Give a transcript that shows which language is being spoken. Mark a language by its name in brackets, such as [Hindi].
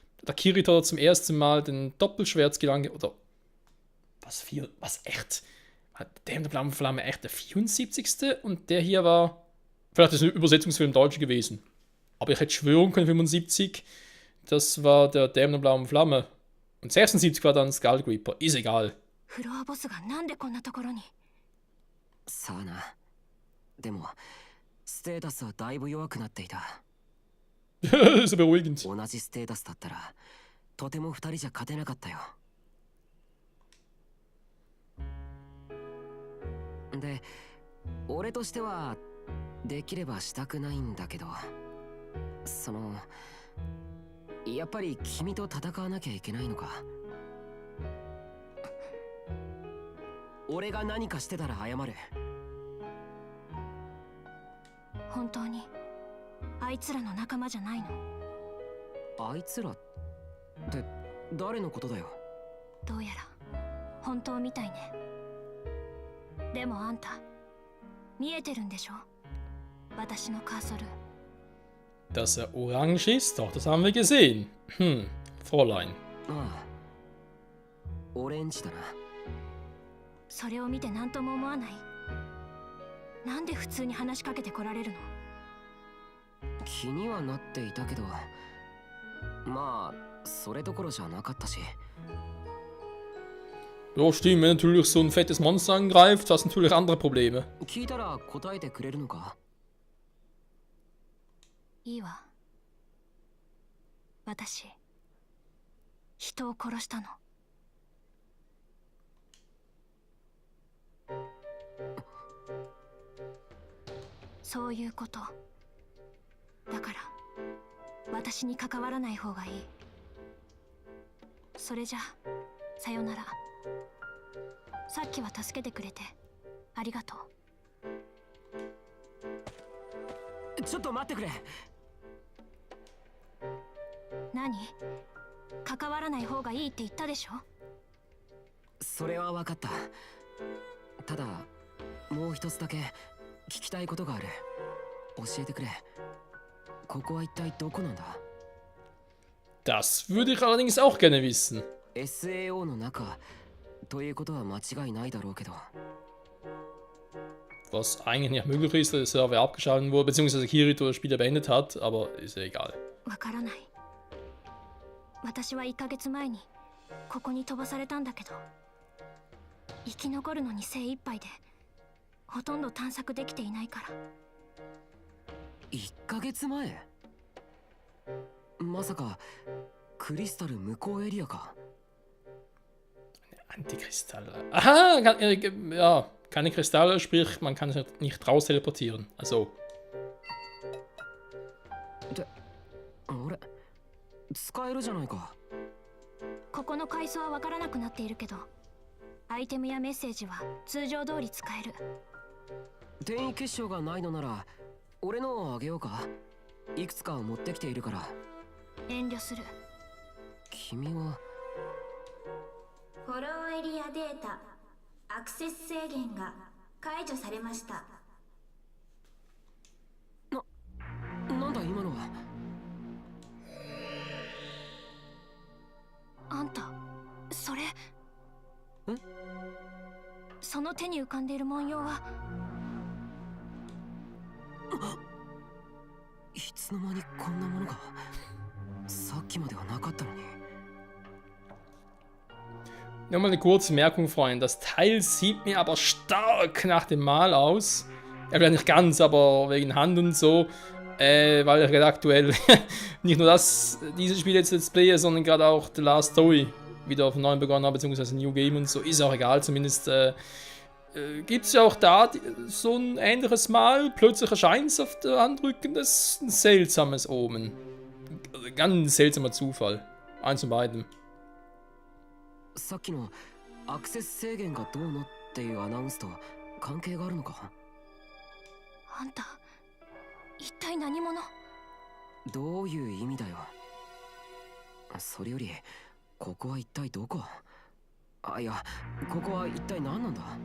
[German] Der Kirito hat zum ersten Mal den Doppelschwertgelang. Oder. Was echt? Hat der Dämon der blauen Flamme echt der 74. Und der hier war. Vielleicht ist es eine Übersetzungsfilm im Deutschen gewesen. Aber ich hätte schwören können, 75, das war der Dämon der blauen Flamme. Und 76 war dann Skull Creeper. Ist egal. [Japanese] フロアボスがなんでこんなところに。さあな。でもステータスはだいぶ弱くなっていた。 [German] ist beruhigend. [Japanese] 同じステータスだったらとても二人じゃ勝てなかったよ。で、俺としてはできればしたくないんだけど、やっぱり君と戦わなきゃいけないのか。俺が何かしてたら謝る。本当にあいつらの仲間じゃないの？あいつらって誰のことだよ。どうやら本当みたいね。でもあんた見えてるんでしょ、私のカーソル。 [German] Dass er orange ist, doch, das haben wir gesehen. Fräulein. [Japanese] ああ、オレンジだな。それを見て何とも思わない？なんで普通に話しかけてこられるの？気にはなっていたけど、まあそれどころじゃなかったし。 [German] Ja, stimmt, wenn natürlich so ein fettes Monster angreift, hast du natürlich andere Probleme. [Japanese] 聞いたら答えてくれるのか？いいわ。私、人を殺したの。そういうこと。だから、私に関わらない方がいい。それじゃ、さよなら。さっきは助けてくれて、ありがとう。ちょっと待ってくれ。何？関わらない方がいいって言ったでしょ？それは分かった。ただもう一つだけ聞きたいことがある。教えてくれ。ここは一体どこなんだ？ [German] Das würde ich allerdings auch gerne wissen. [Japanese] SAO の中ということは間違いないだろうけど。 [German] Was eigentlich nicht möglich ist, dass der Server abgeschaltet wurde, beziehungsweise Kirito das Spiel beendet hat, aber ist ja egal. [Japanese] わからない。私は1ヶ月前にここに飛ばされたんだけど、生き残るのに精一杯でほとんど探索できていないから。 1ヶ月前？まさかクリスタル向こうエリアか？ [German] Antikristalle. Aha, ja, keine Kristalle, sprich, man kann sich nicht raus teleportieren. Also. [Japanese] あれ、使えるじゃないか。ここの階層はわからなくなっているけど、アイテムやメッセージは通常通り使える。転移結晶がないのなら俺のをあげようか。いくつか持ってきているから。遠慮する。君はフォローエリアデータアクセス制限が解除されました。なんだ今のは。あんた、それ。その手に浮かんでいる文様は。いつの間にこんなものが。さっきまではなかったのに。 [German] Nochmal eine kurze Merkung, Freunde. Das Teil sieht mir aber stark nach dem Mal aus. Ja, vielleicht nicht ganz, aber wegen Hand und so. Weil ich gerade aktuell nicht nur dieses Spiel jetzt Let's Play, sondern gerade auch The Last Story wieder von neuem begonnen habe, beziehungsweise New Game und so. Ist auch egal, zumindest gibt es ja auch da so ein ähnliches Mal. Plötzlich erscheint es auf der Handrücken. Das ist ein seltsames Omen. Ganz seltsamer Zufall. Eins von beiden. [Japanese] さっきのアクセス制限がどうのっていうアナウンスと関係があるのか？あんた、一体何者？どういう意味だよ。それよりここは一体どこ？あ、いや、ここは一体何なんだ？